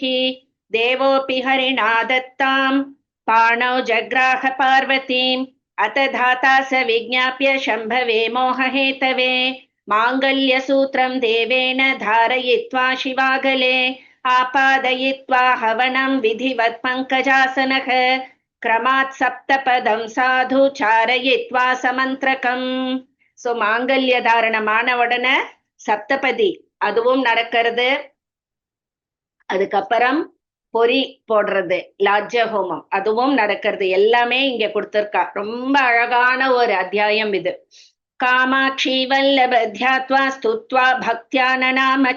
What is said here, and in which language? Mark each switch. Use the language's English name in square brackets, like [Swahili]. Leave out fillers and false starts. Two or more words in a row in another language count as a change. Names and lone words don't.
[Sanskrit] देवोऽपि हरिणा दत्तां पाणौ जग्राह पार्वतीम् अत धाता स विज्ञाप्य शम्भवे मोहहेतवे माङ्गल्यसूत्रं देवेन धारयित्वा शिवागले आपादयित्वा हवनं विधिवत् पङ्कजासनः क्रमात् सप्तपदं साधु चारयित्वा समन्त्रकम्. [Tamil] சோ மாங்கல்ய தாரணமான உடனே சப்தபதி அதுவும் நடக்கிறது. அதுக்கப்புறம் பொறி போடுறது லாஜ்ய ஹோமம் அதுவும் நடக்கிறது. எல்லாமே இங்க கொடுத்திருக்கா. ரொம்ப அழகான ஒரு அத்தியாயம் இது. [Sanskrit] कामाक्षी वल्लभ ध्यात्वा स्तुत्वा भक्त्या ननाम च.